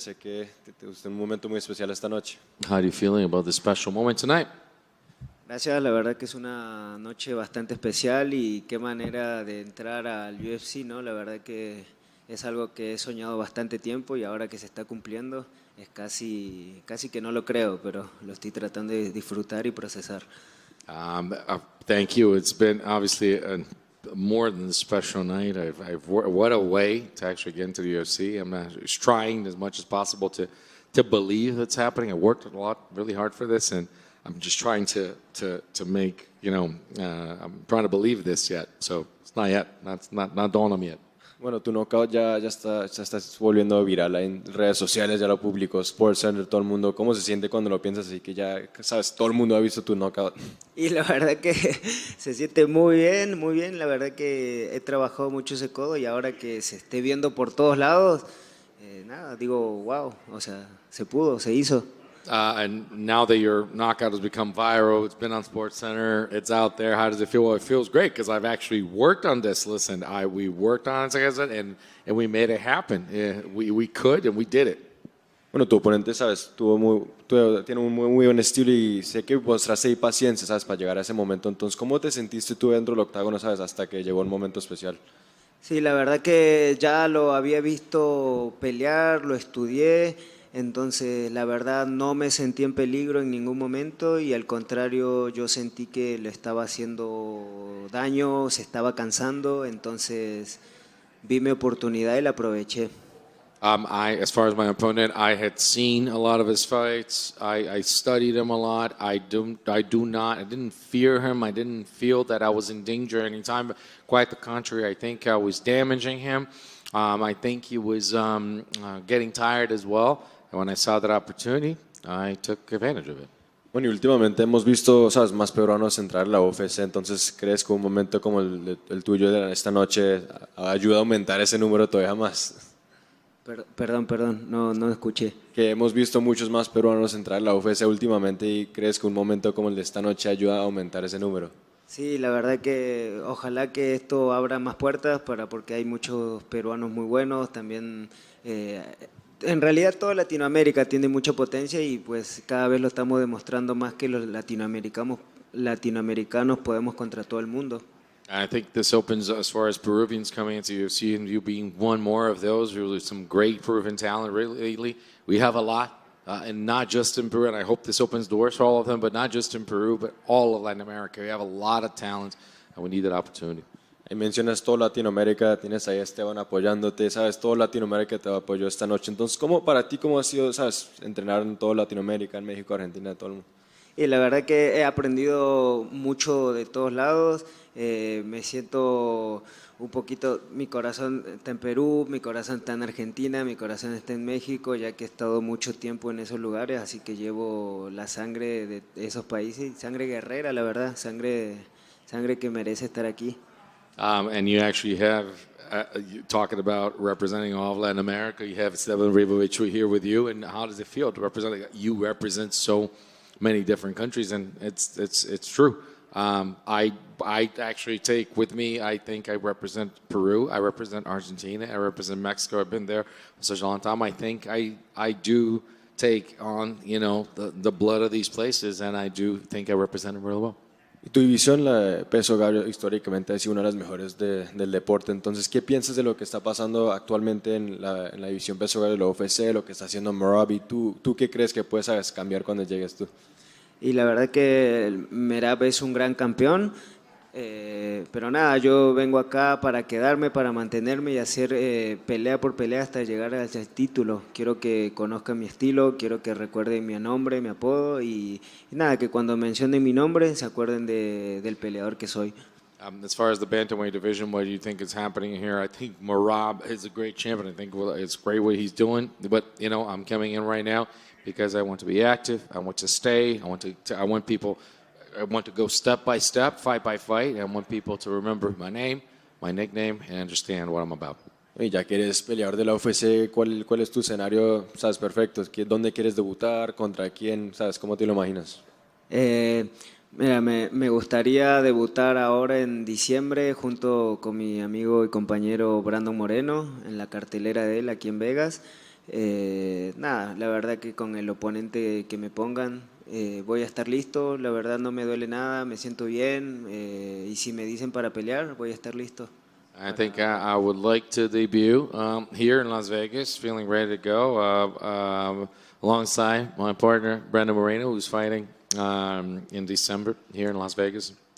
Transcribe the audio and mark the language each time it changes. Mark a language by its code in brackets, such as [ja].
[es] Sé que es un momento muy especial esta noche. [en] How are you feeling about this special moment tonight? [es] Gracias, la verdad que es una noche bastante especial y qué manera de entrar al UFC, ¿no? La verdad que es algo que he soñado bastante tiempo y ahora que se está cumpliendo es casi que no lo creo, pero lo estoy tratando de disfrutar y procesar. [en] Thank you. It's been obviously more than a special night. What a way to actually get into the UFC. I'm trying as much as possible to believe it's happening. I worked a lot, really hard for this, and I'm just trying to make, I'm trying to believe this yet. So it's not yet. Not dawned on me yet. [es] Bueno, tu knockout ya está volviendo viral en redes sociales, ya lo publicó SportsCenter, todo el mundo. ¿Cómo se siente cuando lo piensas así que ya, sabes, todo el mundo ha visto tu knockout? Y la verdad que se siente muy bien, muy bien. La verdad que he trabajado mucho ese codo y ahora que se esté viendo por todos lados, nada, digo, wow, o sea, se pudo, se hizo. [en] And now that your knockout has become viral, it's been on SportsCenter, it's out there. How does it feel? Well, it feels great because I've actually worked on this. Listen, we worked on it, like I said, and we made it happen. Yeah, we could, and we did it. [es] Bueno, tu oponente, sabes, tiene un muy buen estilo y sé que mostraste ahí paciencia, sabes, para llegar a ese momento. Entonces, ¿cómo te sentiste tú dentro del octágono, sabes, hasta que llegó el momento especial? Sí, la verdad que ya lo había visto pelear, lo estudié. Entonces, la verdad, no me sentí en peligro en ningún momento y al contrario, yo sentí que le estaba haciendo daño, se estaba cansando, entonces vi mi oportunidad y la aproveché. [en] As far as my opponent, I had seen a lot of his fights. I studied him a lot. I didn't fear him. I didn't feel that I was in danger anytime. Quite the contrary, I think I was damaging him. I think he was getting tired as well. And when I saw that opportunity, I took advantage of it. [es] Bueno, y últimamente hemos visto, sabes, más peruanos entrar a la UFC, entonces ¿crees que un momento como el tuyo de esta noche ayuda a aumentar ese número todavía más? Perdón, no escuché. Que hemos visto muchos más peruanos entrar a la UFC últimamente y ¿crees que un momento como el de esta noche ayuda a aumentar ese número? Sí, la verdad que ojalá que esto abra más puertas porque hay muchos peruanos muy buenos, también en realidad toda Latinoamérica tiene mucha potencia y pues cada vez lo estamos demostrando más que los latinoamericanos podemos contra todo el mundo. [en] I think this opens as far as Peruvians coming into UFC and you being one more of those. Really some great Peruvian talent lately. We have a lot, and not just in Peru, and I hope this opens doors for all of them, but not just in Peru, but all of Latin America. We have a lot of talent, and we need that opportunity. [es] Y mencionas toda Latinoamérica, tienes ahí a Esteban apoyándote, sabes, toda Latinoamérica te apoyó esta noche. Entonces, para ti, ¿cómo ha sido, sabes, entrenar en toda Latinoamérica, en México, Argentina, todo el mundo? Y la verdad que he aprendido mucho de todos lados, me siento un poquito, mi corazón está en Perú, mi corazón está en Argentina, mi corazón está en México, ya que he estado mucho tiempo en esos lugares, así que llevo la sangre de esos países, sangre guerrera, la verdad, sangre que merece estar aquí. [en] And you actually have, talking about representing all of Latin America, you have Esteban Ribovich here with you, and how does it feel to represent, you represent so many different countries, and it's true. I actually take with me, I think I represent Peru, I represent Argentina, I represent Mexico, I've been there for such a long time. I think I do take on, the blood of these places, and I do think I represent them really well. [es] Y tu división, la peso gallo, históricamente ha sido una de las mejores del deporte. Entonces, ¿qué piensas de lo que está pasando actualmente en la división peso gallo de la UFC, lo que está haciendo Merab? ¿Y tú qué crees que puedes cambiar cuando llegues tú? Y la verdad que Merab es un gran campeón, pero nada, yo vengo acá para quedarme, para mantenerme y hacer pelea por pelea hasta llegar al título. Quiero que conozcan mi estilo, quiero que recuerden mi nombre, mi apodo y nada, que cuando mencionen mi nombre se acuerden del peleador que soy. [en] As far as the bantamweight division, what do you think is happening here? I think Merab is a great champion. I think it's great what he's doing, but I'm coming in right now because I want to be active. I want to stay. I want to go step by step, fight by fight. I want people to remember my name, my nickname, and understand what I'm about. [es] Y ya que eres peleador de la UFC, ¿cuál es tu escenario, sabes, perfecto? ¿Dónde quieres debutar? ¿Contra quién? ¿Sabes? ¿Cómo te lo imaginas? Mira, me gustaría debutar ahora en diciembre junto con mi amigo y compañero Brandon Moreno en la cartelera de él aquí en Vegas. Nada, la verdad que con el oponente que me pongan voy a estar listo, la verdad no me duele nada, me siento bien y si me dicen para pelear voy a estar listo. [en] I think I would like to debut here in Las Vegas, feeling ready to go, alongside my partner, Brandon Moreno, who's fighting in December here in Las Vegas.